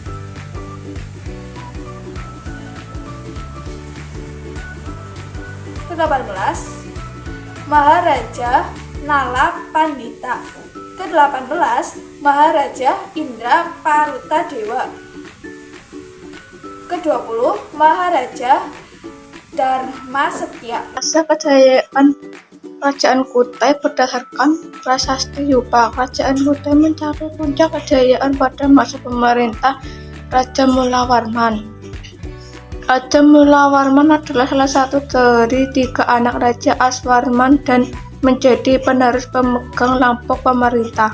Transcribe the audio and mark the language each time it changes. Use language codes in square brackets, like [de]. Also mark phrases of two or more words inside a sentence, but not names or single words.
[id] ke-18 Maharaja Nala Pandita. ke-18 Maharaja Indra Paruta Dewa. ke-20 Maharaja Dharma Setia. Masa kejayaan Kerajaan Kutai berdasarkan Prasasti Yupa. Kerajaan Kutai mencapai puncak kejayaan pada masa pemerintah Raja Mulawarman. Raja Mulawarman adalah salah satu dari 3 anak Raja Aswarman dan menjadi penerus pemegang lampuk pemerintah.